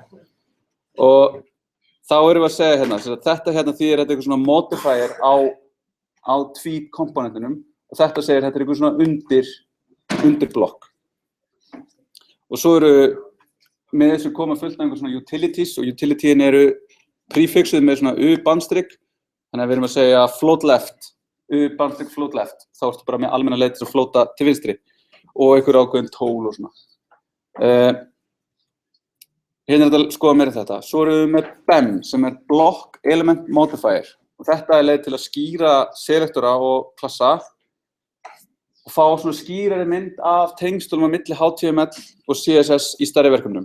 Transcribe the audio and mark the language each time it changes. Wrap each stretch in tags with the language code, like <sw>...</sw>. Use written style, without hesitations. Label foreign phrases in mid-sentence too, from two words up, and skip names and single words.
<is>Og þá erum við að segja hérna, þetta hérna þýðir þetta eitthvað svona modifier á tweet komponentinum og þetta segir þetta eitthvað svona undirblokk. Og svo eru með þessu koma fullt af einhver svona utilities og utilityin eru prefixuð með svona u-bandstrykk, þannig að við erum að segja</is> <en>float left,</en> <is>u-bandstrykk</is> <en>float left,</en> <is>þá ertu bara með almenna leið til að flóta til vinstri og einhver ákveðin tól og svona. Hérna þetta að skoða meira þetta. Svo erum við með BEM sem</is> <en>block element modifier</en> <is>og þetta leið til að skýra selektora og klassa og fá svona skýrari mynd af tengslum á milli HTML og CSS í stærri verkefnum.</is>